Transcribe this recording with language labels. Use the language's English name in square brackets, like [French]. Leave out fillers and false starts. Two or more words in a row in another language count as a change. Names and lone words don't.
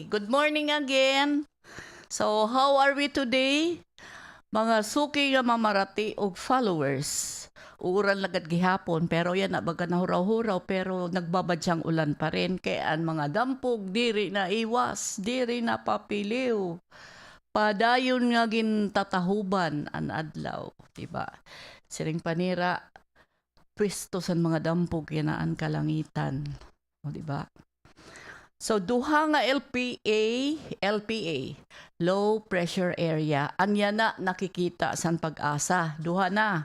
[English] Good morning again. So, how are we today? [Waray] Mga suki nga mamarati og followers. Uran lagad gihapon pero yan na baga nahuraw-huraw pero [Filipino] nagbabadyang ulan pa rin kaya [Waray] ang mga dampog diri na iwas, diri na papiliw. Padayon nga gintatahuban an adlaw, diba? Siring panira pwesto san mga dampog yanaan kalangitan. O diba? So duha nga LPA, [English] low pressure area, [Waray] anya na nakikita san pag-asa, duha na.